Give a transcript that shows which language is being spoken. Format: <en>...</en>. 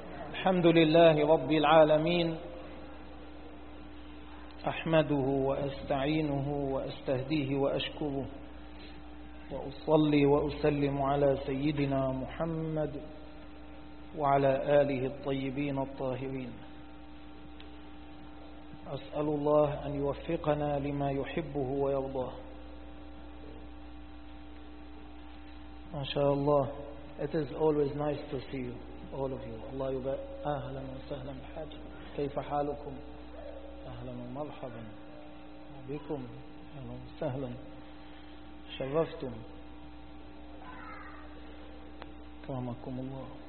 <ar>الحمد لله رب العالمين، أحمده وأستعينه وأستهديه وأشكره، وأصلي وأسلم على سيدنا محمد وعلى آله الطيبين الطاهرين. أسأل الله أن يوفقنا لما يحبه ويرضاه. ما شاء الله.</ar> <en>It is always nice to see you, all of you.</en> <ar>الله يبارك. أهلا وسهلا بحاج. كيف حالكم؟ أهلا ومرحبا بكم. أهلا وسهلا. شرفتم. كرمكم الله.</ar>